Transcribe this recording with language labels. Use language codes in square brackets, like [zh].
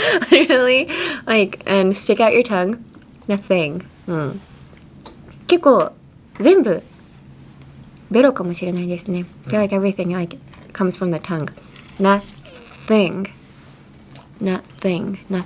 [en] Literally, and stick out your tongue. Nothing. [ja] 結構全部ベロかもしれないですね。 [en] I feel like everything comes from the tongue. Nothing. Nothing.